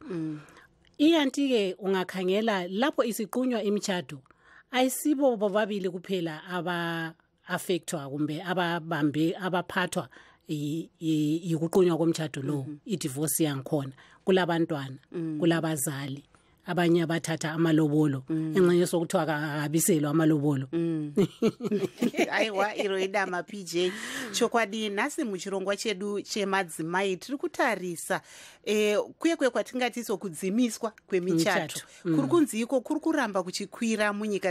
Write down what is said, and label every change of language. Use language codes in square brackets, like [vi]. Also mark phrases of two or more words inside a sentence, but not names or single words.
[nd] Iyanti-ke ungakhangela lapho isiqunywa imishado ayisibo bobabili kuphela aba-affectwa kumbe abaphathwa yikuqunywa komshado lo, i-divorce yangikhona. Kulabantwana, kulabazali, abanye abathatha amalobolo engxenye sokuthiwa akabiselwa amalobolo. [sn] Aiwa iroida maPJ chokwadi nasi muchirongwa chedu chemadzimai tiri kutarisa kuye kwatingati kudzimiswa kwemichato kuri kunzi iko kuri kuramba kuchikwira munyika.